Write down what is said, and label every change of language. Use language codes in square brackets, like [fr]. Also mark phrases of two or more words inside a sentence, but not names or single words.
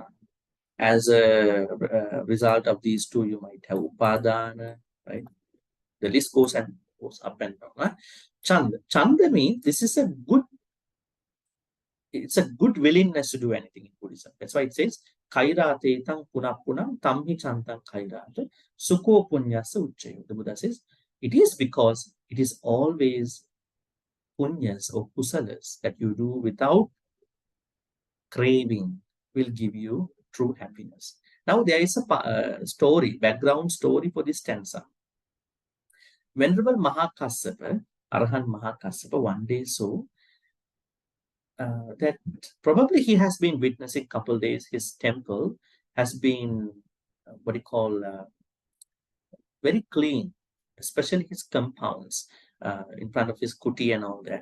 [en] As a result of these two, you might have upadana, right? The list goes up and down. Chanda. Chanda means this is a good, it's a good willingness to do anything in Buddhism. That's why it says, [pi] kaira te tang puna punam tamhi chantang kaira sukho punyasa ucchayo. [en] The Buddha says, it is because it is always punyas or kusalas that you do without craving will give you true happiness. Now there is a story, background story for this stanza. Venerable Mahakassapa, Arhan Mahakassapa, one day saw that probably he has been witnessing a couple of days, his temple has been, very clean, especially his compounds in front of his kuti and all that.